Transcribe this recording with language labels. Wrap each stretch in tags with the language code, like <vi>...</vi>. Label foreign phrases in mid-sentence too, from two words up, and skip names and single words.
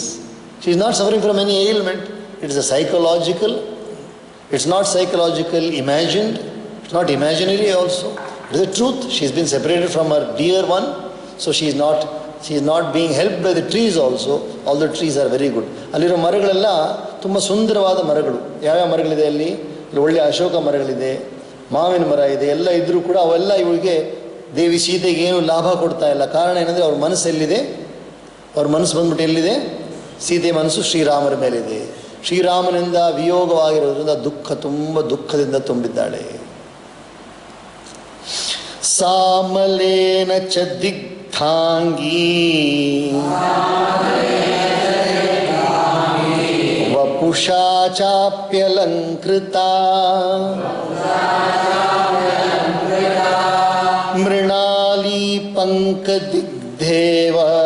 <en>She is not suffering from any ailment. It is a psychological. It's not psychological, imagined. It's not imaginary also. It is the truth. She has been separated from her dear one, so she is not being helped by the trees also. All the trees are very good.</en> <kn>ಅಲ್ಲಿರೋ ಮರಗಳೆಲ್ಲ ತುಂಬ ಸುಂದರವಾದ ಮರಗಳು. ಯಾವ್ಯಾವ ಮರಗಳಿದೆ ಅಲ್ಲಿ? ಒಳ್ಳೆಯ ಅಶೋಕ ಮರಗಳಿದೆ, ಮಾವಿನ ಮರ ಇದೆ, ಎಲ್ಲ ಇದ್ದರೂ ಕೂಡ ಅವೆಲ್ಲ ಇವಳಿಗೆ ದೇವಿ ಸೀತೆಗೆ ಏನು ಲಾಭ ಕೊಡ್ತಾ ಇಲ್ಲ. ಕಾರಣ ಏನಂದರೆ ಅವ್ರ ಮನಸ್ಸು ಎಲ್ಲಿದೆ? ಅವ್ರ ಮನಸ್ಸು ಬಂದ್ಬಿಟ್ಟು ಎಲ್ಲಿದೆ? ಸೀತೆ ಮನಸ್ಸು ಶ್ರೀರಾಮರ ಮೇಲಿದೆ. ಶ್ರೀರಾಮನಿಂದ ವಿಯೋಗವಾಗಿರೋದ್ರಿಂದ ತುಂಬ ದುಃಖದಿಂದ ತುಂಬಿದ್ದಾಳೆ.</kn> <sa>ಸಾಮಲೇನ ಚ ದಿಗ್ಧಾಂಗೀ ವಪುಷಾ ಚಾಪ್ಯಲಂಕೃತಾ ಮೃಣಾಲಿ ಪಂಕದಿಗ್ಧೇವ</sa>